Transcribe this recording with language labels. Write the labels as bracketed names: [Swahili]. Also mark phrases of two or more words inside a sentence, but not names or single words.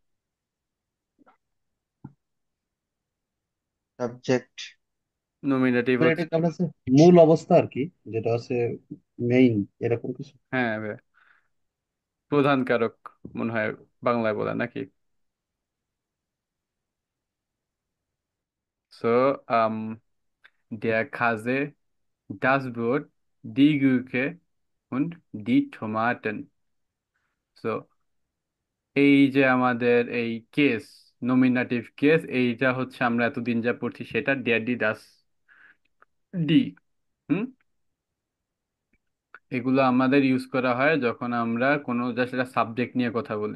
[Bangla] সাবজেক্ট। নমিনেটিভ মানে হচ্ছে, এটাকে আমরা হচ্ছে মূল অবস্থা আর কি, যেটা হচ্ছে মেইন, এরকম কিছু। হ্যাঁ, প্রধান কারক মনে হয় বাংলায় বলে নাকি? [German] So, der Käse, das Brot, die Gurke und die Tomaten. So, [Bangla] এই যে আমাদের এই কেস, [English] nominative case, [Bangla] এইটা হচ্ছে আমরা এতদিন যা পড়ছি সেটা [German] der, das, die. [Bangla] হুম। এগুলো আমাদের ইউজ করা হয় যখন আমরা কোনো জাস্ট একটা সাবজেক্ট নিয়ে কথা বলি।